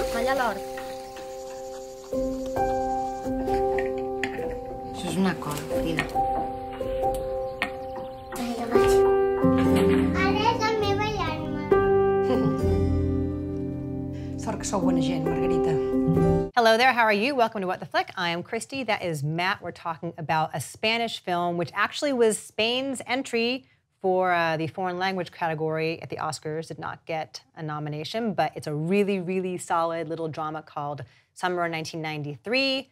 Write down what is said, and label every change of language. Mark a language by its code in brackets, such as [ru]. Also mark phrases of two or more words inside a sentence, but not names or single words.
[ca] Allà a l'hort. Això és una col, Frida. Vinga, vaig. Ara és la meva alarma. Sort que sou bona gent, Margarita. [en] Hello there, how are you? Welcome to What the Flick. I am Christy, that is Matt. We're talking about a Spanish film, which actually was Spain's entry for the foreign language category at the Oscars. Did not get a nomination, but it's a really, really solid little drama called Summer 1993.